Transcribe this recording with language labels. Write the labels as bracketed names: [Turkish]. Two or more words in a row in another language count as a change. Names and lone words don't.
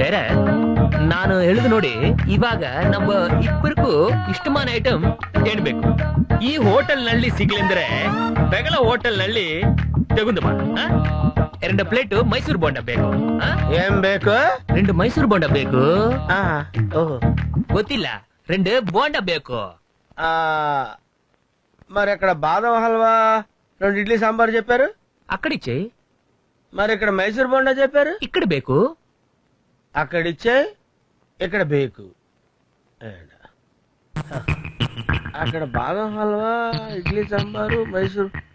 [Kannada] ಬೇರೆ ನಾನು ಹೇಳುದು ನೋಡಿ ಇವಾಗ ನಮ್ಮ ಇಬ್ಬರಿಗೂ ಇಷ್ಟமான ಐಟಮ್ ಏನ್ ಬೇಕು ಈ ಹೋಟೆಲ್ ನಲ್ಲಿ ಸಿಗ್ಲಿಂದ್ರೆ ಬೆಗಲ ಹೋಟೆಲ್ ನಲ್ಲಿ ತೆಗೆದು ಬಾ ಎರಡು ಪ್ಲೇಟ್ ಮೈಸೂರು ಬೋಂಡ ಬೇಕು [Telugu] ఏం బేకు? [Kannada] రెండు ಮೈಸೂರು ಬೋಂಡ ಬೇಕು [Telugu] ఓహో. [Kannada] ಗೊತ್ತಿಲ್ಲ రెండు ಬೋಂಡ ಬೇಕು [Telugu] మరి అక్కడ బాదం హల్వా 2 ఇడ్లీ సాంబార్ చెప్పారు. అక్కడిచ్చే మరి ఇక్కడ మైసూర్ బోండా చెప్పారు. ఇక్కడ ಬೇಕು అక్కడిచ్చే ఇక్కడ బేకు. అక్కడ బాదం హల్వా ఇడ్లీ సాంబారు మైసూర్.